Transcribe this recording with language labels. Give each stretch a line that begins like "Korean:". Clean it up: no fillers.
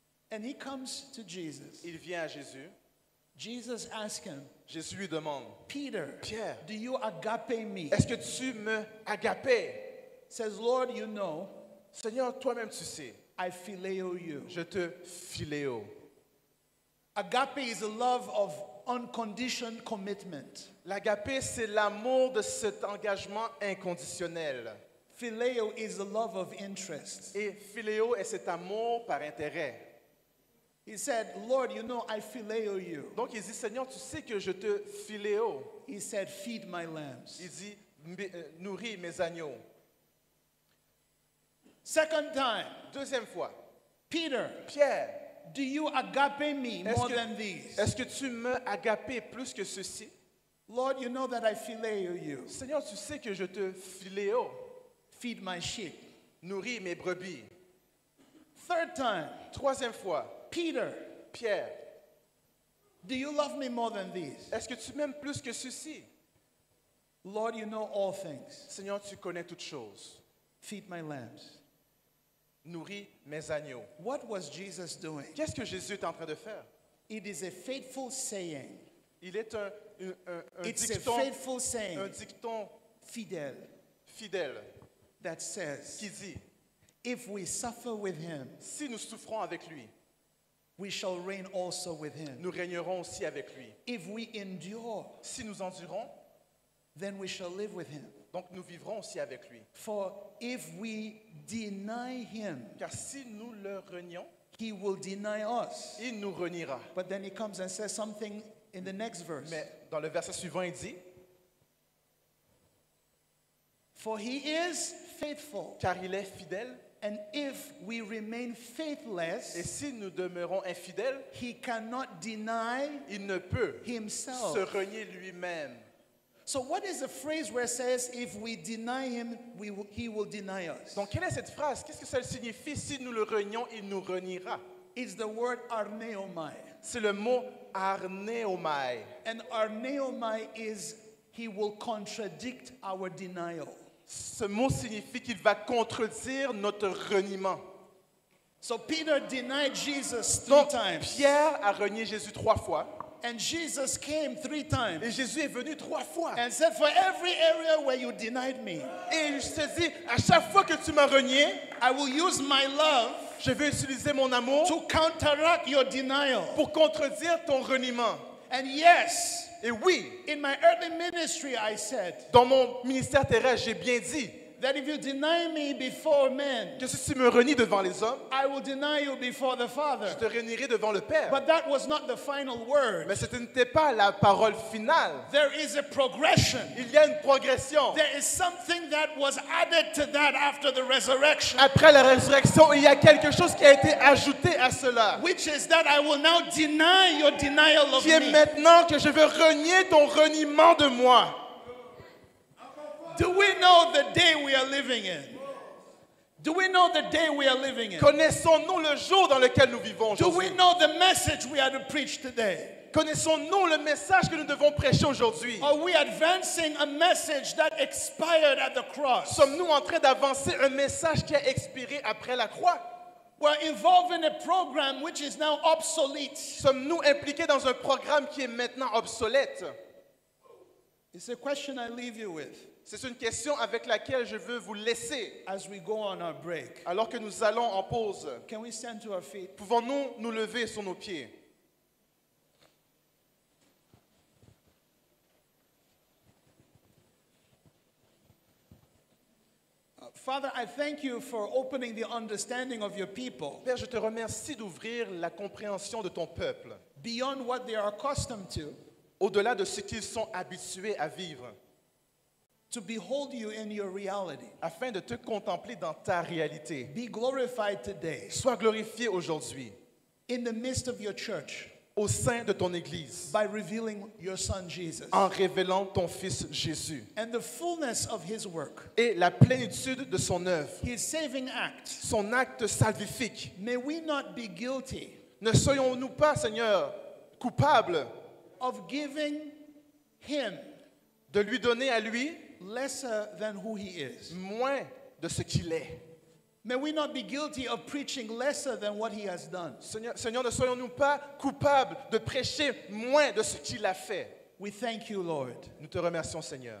English: And he comes to Jesus.
French: Il vient à Jésus.
English: Jesus asked him,
French: Jésus lui demande,
English: Peter,
French: Pierre,
English: do you agape me?
French: est-ce que tu me agapes?
English: Says, Lord, you know,
French: Seigneur, toi-même tu sais,
English: I phileo you.
French: je te philéo.
English: Agape is a love of unconditioned commitment.
French: L'agapé, c'est l'amour de cet engagement inconditionnel.
English: Phileo is the love of interest.
French: Et philéo est cet amour par intérêt.
English: He said, Lord, you know, I phileo you.
French: Donc il dit, Seigneur, tu sais que je te philéo.
English: He said, feed my lambs.
French: Il dit, nourris mes agneaux.
English: Second time,
French: Deuxième fois,
English: Peter,
French: Pierre,
English: do you agape me more than these?
French: est-ce que tu me agapes plus que ceci?
English: Lord, you know that I phileo you.
French: Seigneur, tu sais que je te philéo.
English: Feed my sheep.
French: Nourris mes brebis.
English: Third time,
French: Troisième fois,
English: Peter,
French: Pierre,
English: do you love me more than these?
French: est-ce que tu m'aimes plus que ceci?
English: Lord, you know all things.
French: Seigneur, tu connais toutes choses.
English: Feed my lambs.
French: Nourris mes agneaux.
English: What was Jesus doing?
French: Qu'est-ce que Jésus est en train de faire?
English: It is a faithful saying.
French: Il est un
English: It's a
French: dicton,
English: faithful saying,
French: un dicton fidel, fidèle
English: that says,
French: qui dit,
English: if we suffer with him,
French: si nous souffrons avec lui,
English: we shall reign also with him.
French: nous régnerons aussi avec lui.
English: If we endure,
French: Si nous endurons,
English: then we shall live with him.
French: donc nous vivrons aussi avec lui.
English: For if we deny him,
French: Car si nous le renions,
English: he will deny us.
French: il nous reniera.
English: But then he comes and says something in the next verse.
French: Mais dans le verset suivant, il dit,
English: For he is faithful.
French: car il est fidèle,
English: And if we remain
French: et
English: faithless,
French: si nous demeurons infidèles,
English: he cannot deny
French: il ne peut
English: himself.
French: se renier lui-même.
English: So what is the phrase where it says, if we deny him, he will deny us?
French: Donc quelle est cette phrase? Qu'est-ce que ça signifie? Si nous le renions, il nous reniera.
English: is the word arneomai.
French: C'est le mot arneomai.
English: And arneomai is he will contradict our denial.
French: Ce mot signifie qu'il va contredire notre reniement.
English: So Peter denied Jesus 3
French: Donc,
English: times.
French: Pierre a renié Jésus 3 fois.
English: And Jesus came 3 times.
French: Et Jésus est venu 3 fois.
English: And said, for every area where you denied me,
French: Et je te dis, à chaque fois que tu m'as renié,
English: I will use my love
French: je vais utiliser mon amour
English: to counteract your denial.
French: pour contredire ton reniement.
English: And yes,
French: Et oui,
English: in my earthly ministry, I said
French: dans mon ministère terrestre, j'ai bien dit
English: that if you deny me before men,
French: que si tu me renies devant les hommes,
English: I will deny you before the
French: je
English: Father.
French: te renierai devant le Père.
English: But that was not the final word.
French: Mais ce n'était pas la parole finale.
English: There is a progression.
French: Il y a une progression.
English: There is something that was added to that after the resurrection,
French: Après la résurrection, il y a quelque chose qui a été ajouté à cela.
English: which is that I will now deny your denial of
French: Qui est
English: me.
French: maintenant que je veux renier ton reniement de moi.
English: Do we know the day we are living in? Do we know the day we are living in?
French: Connaissons-nous le jour dans lequel nous vivons
English: Do we
French: aujourd'hui?
English: know the message we are to preach today?
French: Connaissons-nous le message que nous devons prêcher aujourd'hui?
English: Are we advancing a message that expired at the cross?
French: Sommes-nous en train d'avancer un message qui a expiré après la croix?
English: We're involved in a program which is now obsolete.
French: Sommes-nous impliqués dans un programme qui est maintenant obsolète?
English: It's a question I leave you with
French: C'est une question avec laquelle je veux vous laisser
English: as we go on our break.
French: alors que nous allons en pause.
English: Can we stand to our feet?
French: Pouvons-nous nous lever sur nos pieds?
English: Father, I thank you for opening the understanding of your people
French: Père, je te remercie d'ouvrir la compréhension de ton peuple
English: beyond what they are accustomed to,
French: au-delà de ce qu'ils sont habitués à vivre,
English: to behold you in your reality.
French: afin de te contempler dans ta réalité.
English: Be glorified today
French: Sois glorifié aujourd'hui
English: in the midst of your church
French: au sein de ton Église
English: by revealing your Son Jesus
French: en révélant ton Fils Jésus
English: and the fullness of his work,
French: et la plénitude de son œuvre,
English: his saving act.
French: son acte salvifique.
English: May we not be guilty
French: Ne soyons-nous pas, Seigneur, coupables
English: of giving him
French: de lui donner à lui
English: lesser than who he is.
French: moins de ce qu'il est.
English: May we not be guilty of preaching lesser than what he has done.
French: Seigneur, ne soyons-nous pas coupables de prêcher moins de ce qu'il a fait.
English: We thank you, Lord.
French: Nous te remercions, Seigneur.